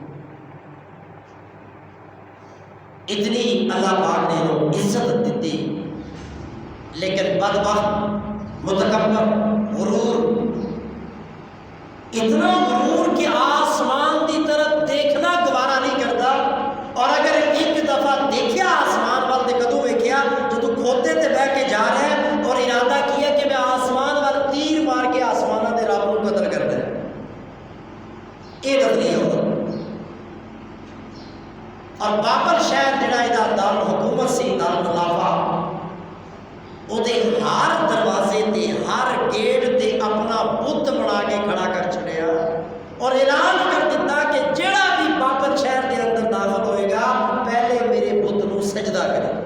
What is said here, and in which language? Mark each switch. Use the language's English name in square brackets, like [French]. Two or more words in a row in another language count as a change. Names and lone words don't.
[Urdu] اتنی اللہ پاک نے انہوں عزت دیتی، لیکن بدبخت، متکبر، غرور، اتنا غرور کہ آسمان کی طرف دیکھنا گوارا نہیں کرتا. [Punjabi] اور اگر ایک دفعہ دیکھیا آسمان وال تے کدوں ویکھیا جدوں کھوتے تے بہ کے جا رہا ہے اور ارادہ کیا کہ میں آسمان وال تیر مار کے آسماناں دے رب نوں قتل کرنا ہے. [Urdu] یہ نظریہ ہوتا. [Punjabi] اور بابل شہر جڑا دا دارالحکومت سی، دارالخلافہ، وہ ہر دروازے تے ہر گیٹ تے اپنا بت بنا کے کھڑا کر چھڑیا اور اعلان کر دیتا کہ جڑا بھی بابل شہر کے اندر داخل ہوئے گا پہلے میرے بت نو سجدہ کرے.